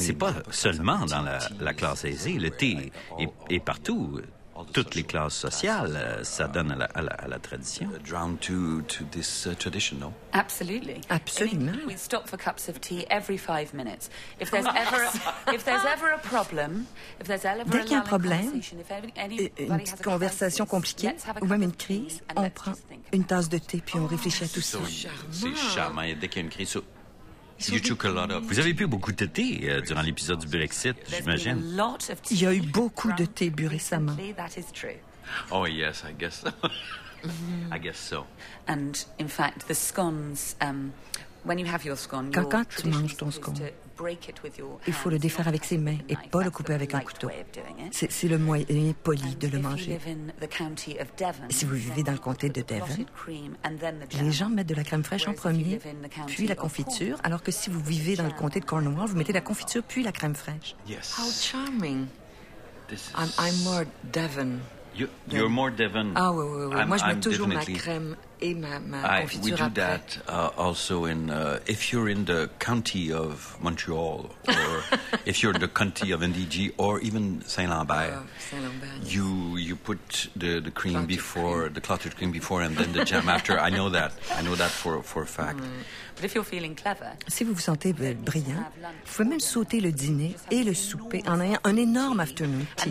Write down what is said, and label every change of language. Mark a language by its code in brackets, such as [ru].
[fr] c'est pas seulement dans la classe aisée. Le thé est partout. Toutes les classes sociales, ça donne à la tradition. [en] Drawn to this tradition, no? Absolutely. [fr] Absolument. [en] We stop for cups of tea every 5 minutes. [fr] Dès qu'il y a un problème, une petite conversation compliquée, ou même une crise, on prend une tasse de thé puis on réfléchit à tout ça. C'est charmant. Dès qu'il y a une crise, Vous avez bu beaucoup de thé durant l'épisode du Brexit, j'imagine. Il y a eu beaucoup de thé bu récemment. [en] Oh yes, I guess so. I guess so. And in fact, the scones, when you have your scone, [fr] quand tu manges ton scone, il faut le défaire avec ses mains et pas le couper avec un couteau. C'est le moyen poli de le manger. Et si vous vivez dans le comté de Devon, les gens mettent de la crème fraîche en premier, puis la confiture, alors que si vous vivez dans le comté de Cornwall, vous mettez la confiture, puis la crème fraîche. [en] How charming. I'm more Devon. You're more Devon. [fr] Ah oui, oui, oui. Moi, je mets toujours ma crème et ma confiture après. [en] We do that also in... if you're in the county of Montreal, or if you're in the county of NDG, or even Saint-Lambert, you put the cream clotted before, cream. The clotted cream before, and then the jam after. I know that. I know that for a fact. Mm. But if you're feeling clever... [fr] Si vous vous sentez brillant, vous pouvez même sauter le dîner et le souper en ayant un énorme afternoon tea.